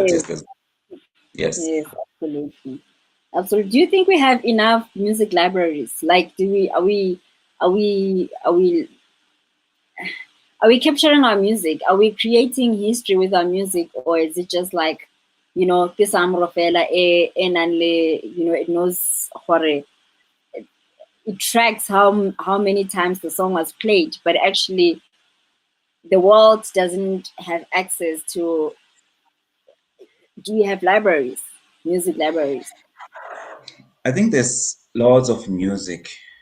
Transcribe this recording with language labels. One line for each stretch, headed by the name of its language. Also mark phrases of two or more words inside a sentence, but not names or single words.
English: Yes, artist as yes. yes, absolutely. Absolutely. Do you think we have enough music libraries? Like, are we, are we, are we capturing our music? Are we creating history with our music, or is it just like,
Southern Sotho: ke samro fela e nang le,
English: it knows gore it tracks how many times the song was played, but actually the world doesn't have access to. Do we have libraries, music libraries? I think there's lots of music.